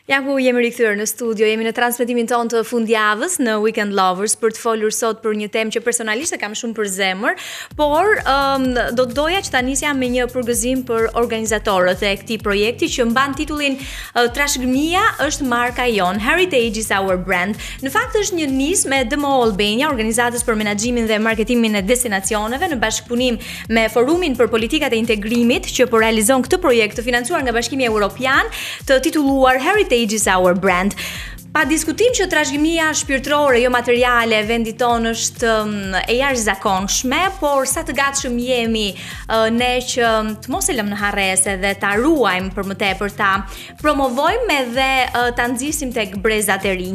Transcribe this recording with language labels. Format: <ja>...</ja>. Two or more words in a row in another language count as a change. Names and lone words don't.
<sq>Ja ku jemi rikthyer në studio, jemi në transmetimin tonë të fundjavës në Weekend Lovers për të folur sot për një temë që personalisht e kam shumë për zemër, por do doja që ta nisja me një përgëzim për organizatorët e këtij projekti që mban titullin Trashëgimia është marka jon,</sq> <en>Heritage is our brand.</en> <sq>Në fakt është një nismë e DMO Albania, organizatës për menaxhimin dhe marketimin e destinacioneve në bashkëpunim me Forumin për Politikat e Integrimit që po realizon këtë projekt të financuar nga Bashkimi Evropian, të titulluar Heritage is our brand. Pa diskutim që trashëgimia shpirtërore, jo materiale, vendi tonë është e jashtëzakonshme, por sa të gatshëm jemi ne që të mos e lëmë në harres dhe ta ruajmë për më tepër, ta promovojmë edhe ta nxisim tek brezat e rinj.</sq>